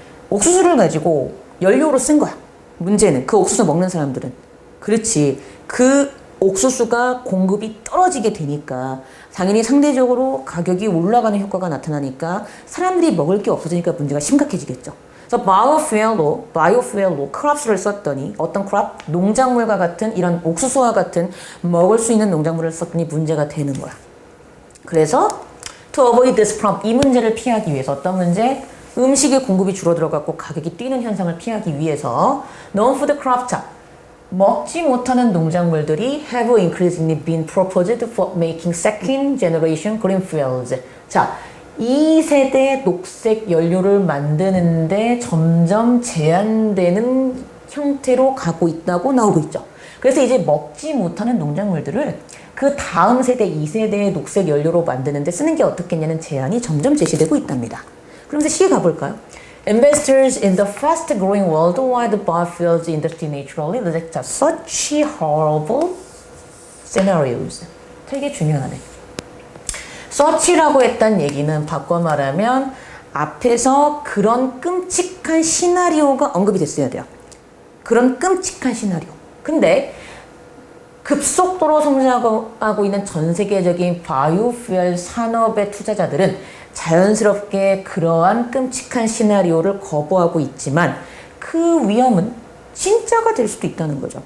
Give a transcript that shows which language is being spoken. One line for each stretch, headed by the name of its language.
Korean: 옥수수를 가지고 연료로 쓴 거야. 문제는 그 옥수수 먹는 사람들은, 그렇지, 그 옥수수가 공급이 떨어지게 되니까 당연히 상대적으로 가격이 올라가는 효과가 나타나니까 사람들이 먹을 게 없어지니까 문제가 심각해지겠죠. 그래서 바이오fuel로 크롭스를 썼더니, 어떤 크롭? 농작물과 같은, 이런 옥수수와 같은 먹을 수 있는 농작물을 썼더니 문제가 되는 거야. 그래서
English: to avoid this problem,
Korean: 이 문제를 피하기 위해서 어떤 문제? 음식의 공급이 줄어들어갖고 가격이 뛰는 현상을 피하기 위해서
English: non-food crops,
Korean: 먹지 못하는 농작물들이
English: have increasingly been proposed for making second generation green fuels.
Korean: 자, 2세대 녹색 연료를 만드는데 점점 제한되는 형태로 가고 있다고 나오고 있죠. 그래서 이제 먹지 못하는 농작물들을 그 다음 세대, 2세대의 녹색 연료로 만드는데 쓰는 게 어떻겠냐는 제안이 점점 제시되고 있답니다. 그러면서 C에 가볼까요?
English: Investors in the fast-growing worldwide biofuels industry naturally reject such horrible scenarios.
Korean: 되게 중요하네. such라고 했단 얘기는 바꿔 말하면 앞에서 그런 끔찍한 시나리오가 언급이 됐어야 돼요. 그런 끔찍한 시나리오. 근데 급속도로 성장하고 있는 전 세계적인 바이오퓨엘 산업의 투자자들은 자연스럽게 그러한 끔찍한 시나리오를 거부하고 있지만 그 위험은 진짜가 될 수도 있다는 거죠.